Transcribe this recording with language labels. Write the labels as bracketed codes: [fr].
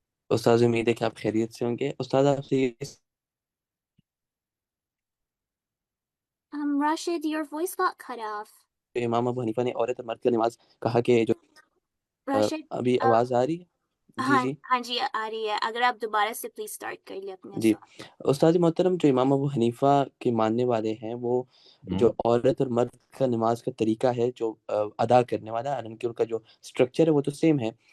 [ur] استاذ امید ہے کہ آپ خیریت سے ہوں گے۔ استاذ آپ سے [en] Rashid, your voice got cut off. [ur] امام ابو حنیفہ نے عورت اور مرد کی نماز کہا کہ جو Rashid, ابھی آواز آ رہی ہے؟ جی جی ہاں جی آ رہی ہے، اگر آپ دوبارہ سے پلیز اسٹارٹ کر لیں اپنے جی۔ سوال۔ استاد محترم، جو امام ابو حنیفہ کے ماننے والے ہیں وہ جو عورت اور مرد کا نماز کا طریقہ ہے جو ادا کرنے والا، حالانکہ ان کا جو اسٹرکچر ہے وہ تو سیم ہے،